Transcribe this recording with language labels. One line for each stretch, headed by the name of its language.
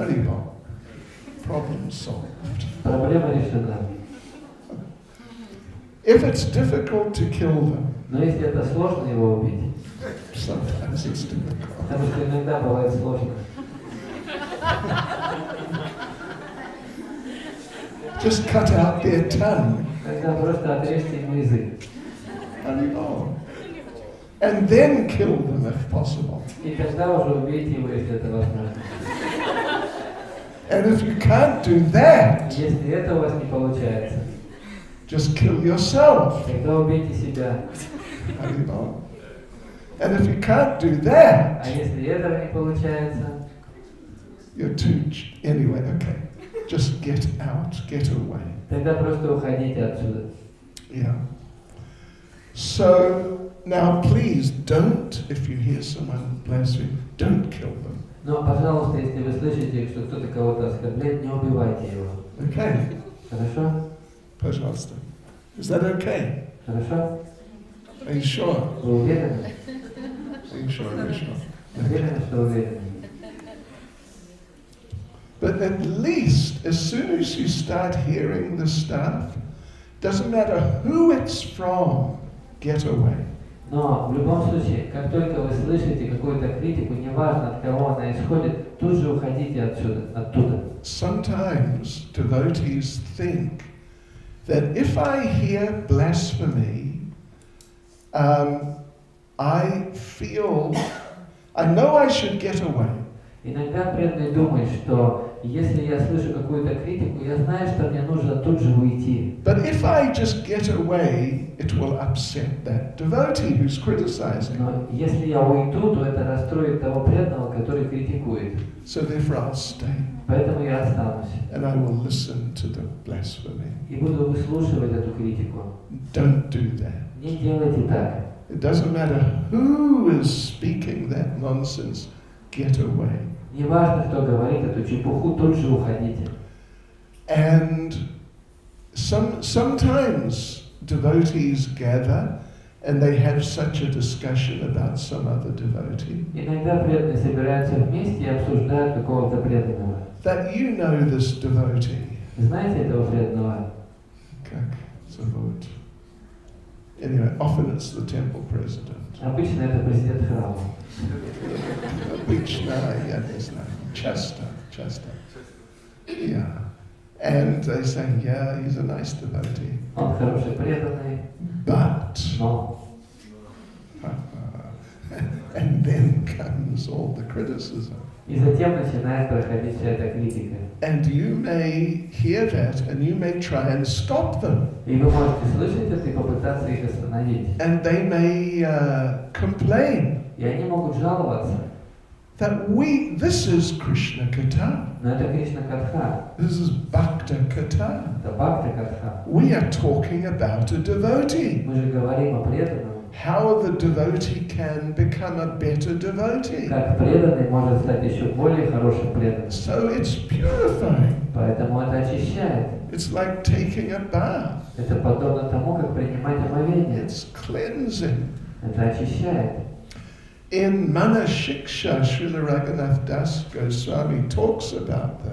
English: Haribol. Problem solved.
Russian: Проблема решена.
English: If it's difficult to kill them,
Russian: Но если это сложно его убить,
English: sometimes it's difficult.
Russian: потому что иногда бывает сложно,
English: Just cut out their tongue.
Russian: тогда просто отрежьте ему язык.
English: And then kill them if possible.
Russian: И тогда уже убейте его, если это возможно.
English: And if you can't do that,
Russian: Если это у вас не получается,
English: just kill yourself.
Russian: тогда убейте себя.
English: And if you can't do that,
Russian: А если этого не получается,
English: you're anyway, okay. Just get out, get away.
Russian: тогда просто уходите отсюда.
English: Yeah. So now please don't, if you hear someone blaspheme, don't kill them.
Russian: Но, пожалуйста, если вы слышите, что кто-то кого-то оскорбляет, не убивайте его.
English: Okay.
Russian: Хорошо? Pожалуйста.
English: Is that okay?
Russian: Хорошо?
English: Are you sure?
Russian: Вы уверены?
English: Are you sure? Are you sure?
Russian: Уверены, что уверены?
English: But at least, as soon as you start hearing the stuff, doesn't matter who it's from, get away.
Russian: Но в любом случае, как только вы слышите какую-то критику, неважно от кого она исходит, тут же уходите оттуда.
English: Sometimes devotees think that if I hear blasphemy, I know I should get away.
Russian: Иногда преданные думают, что если я слышу какую-то критику, я знаю, что мне нужно тут же уйти.
English: But if I just get away, it will upset that devotee who's criticizing.
Russian: Но если я уйду, то это расстроит того преданного, который критикует.
English: So therefore I'll stay.
Russian: Поэтому я останусь.
English: And I will listen to the blasphemy.
Russian: И буду выслушивать эту критику.
English: Don't do that.
Russian: Не делайте так.
English: It doesn't matter who is speaking that nonsense, get away.
Russian: Неважно, кто говорит эту чепуху, тут же уходите.
English: And sometimes devotees gather and they have such a discussion about some other devotee
Russian: Иногда преданные собираются вместе и обсуждают какого-то преданного.
English: that you know this devotee.
Russian: Знаете этого преданного? Как зовут?
English: Anyway, often it's the temple president.
Russian: Обычно это президент храма. Обычно, я не знаю, часто. Yeah.
English: And they say, yeah, he's a nice devotee.
Russian: Он хороший преданный,
English: But,
Russian: но...
English: and then comes all the criticism.
Russian: И затем начинает проходить вся эта критика.
English: And you may hear that and you may try and stop them.
Russian: И вы можете слышать это и попытаться их остановить.
English: And they may complain
Russian: И они могут жаловаться.
English: that this is Krishna Katha.
Russian: Но это Кришна Катха,
English: This is Bhakta Katha.
Russian: это Бхакта Катха.
English: We are talking about a devotee.
Russian: Мы же говорим о преданном.
English: How the devotee can become a better devotee.
Russian: Как преданный может стать еще более хорошим преданным.
English: So it's purifying.
Russian: Поэтому это очищает.
English: It's like taking a bath.
Russian: Это подобно тому, как принимать омовение.
English: It's cleansing.
Russian: Это очищает.
English: In Mana Shiksha, Srila Raghunath Das Goswami talks about